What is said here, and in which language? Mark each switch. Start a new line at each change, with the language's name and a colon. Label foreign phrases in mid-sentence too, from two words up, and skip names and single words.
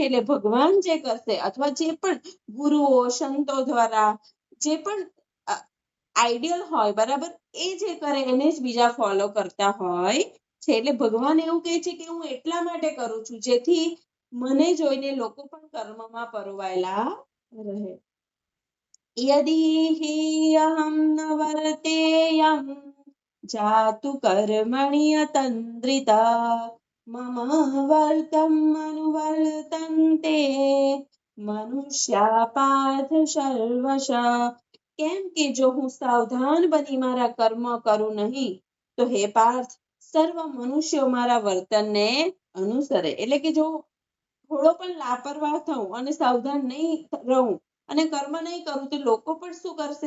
Gujarati: એટલે ભગવાન જે કરશે અથવા જે પણ ગુરુઓ સંતો દ્વારા જે પણ આઈડિયલ હોય બરાબર, એ જે કરે એને જ બીજા ફોલો કરતા હોય છે। એટલે ભગવાન એવું કહે છે કે હું એટલા માટે કરું છું જેથી મને જોઈને લોકો પણ કર્મમાં પરોવાયેલા રહે।
Sanskrit: यदि हि अहं न वर्तेयं जातु कर्मणि अतन्द्रिता मम वर्तमनुवर्तन्ते मनुष्या पार्थ सर्वशः।
Gujarati: કેમ કે જો હું સાવધાન બની મારા કર્મ કરું નહીં તો હે પાર્થ સર્વ મનુષ્યો મારા વર્તનને અનુસરે। એટલે કે જો થોડો પણ લાપરવાહ થઉં અને સાવધાન નહીં રહું અને કર્મ નહીં કરું તો લોકો પણ શું કરશે?